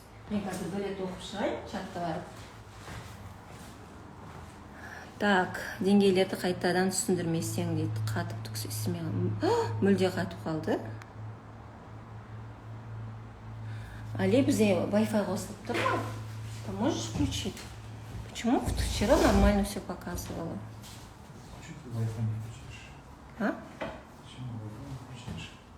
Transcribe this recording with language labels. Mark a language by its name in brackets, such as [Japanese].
[Kazakh] Мен қазір бір рет оқып шығайын, чатта барып. Так, деңгейлерді қайтадан түсіндірмесең дейді, қатып түксесіме. Мүлде қатып қалды. Али, бізде Wi-Fi қосылып тұр ма? [Russian] Ты можешь включить? Почему вчера нормально все показывало? Почему ты Wi-Fi не включишь? А? Почему Wi-Fi не включишь?